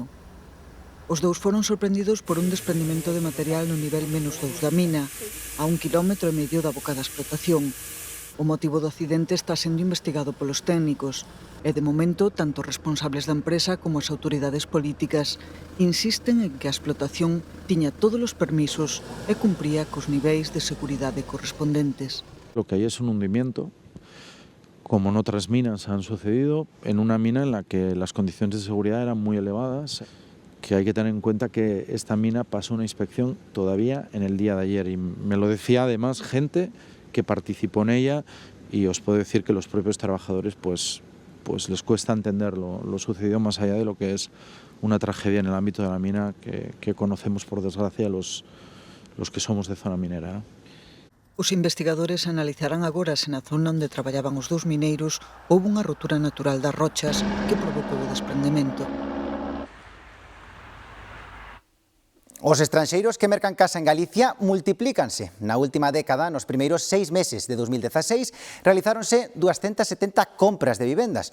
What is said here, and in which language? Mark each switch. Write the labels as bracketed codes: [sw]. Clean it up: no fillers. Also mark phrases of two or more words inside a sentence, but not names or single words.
[gl] Os 2 foron sorprendidos por un desprendimento de material no nivel -2 da mina, a 1,5 km da boca da explotación. O motivo do accidente está sendo investigado polos técnicos e, de momento, tanto os responsables da empresa como as autoridades políticas insisten en que a explotación tiña todos os permisos e cumpría cos niveis de seguridade correspondentes. [es] Lo que hay es un hundimiento, como en otras minas han sucedido, en una mina en la que las condiciones de seguridad eran muy elevadas, que hay que tener en cuenta que esta mina pasó una inspección todavía en el día de ayer y me lo decía además gente que participó en ella, y os puedo decir que los propios trabajadores pues les cuesta entender lo sucedido, más allá de lo que es una tragedia en el ámbito de la mina que conocemos, por desgracia, los que somos de zona minera. [gl] Os investigadores analizarán agora se na zona onde traballaban os 2 mineiros houve unha rotura natural das rochas que provocou o desprendemento. Os estranxeiros que mercan casa en Galicia multiplícanse. Na última década, nos primeiros 6 meses de 2016, realizáronse 270 compras de vivendas.